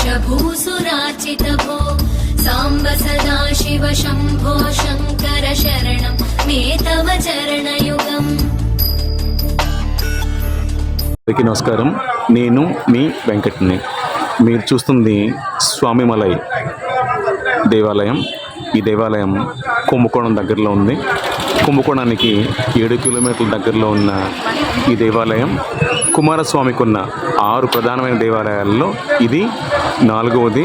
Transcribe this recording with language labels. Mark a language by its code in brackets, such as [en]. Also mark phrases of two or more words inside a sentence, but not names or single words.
[sa] भूसुरार्चित भो साम्ब सदाशिव शम्भो शङ्कर शरणं मे तव चरणयुगम् [te] అందరికీ నమస్కారం. నేను మీ వెంకట్ని. మీరు చూస్తుంది స్వామిమలై దేవాలయం. ఈ దేవాలయం కుంభకోణం దగ్గరలో ఉంది. కుంభకోణానికి 7 కిలోమీటర్ల దగ్గరలో ఉన్న ఈ దేవాలయం కుమారస్వామికి ఉన్న 6 ప్రధానమైన దేవాలయాల్లో ఇది 4వది.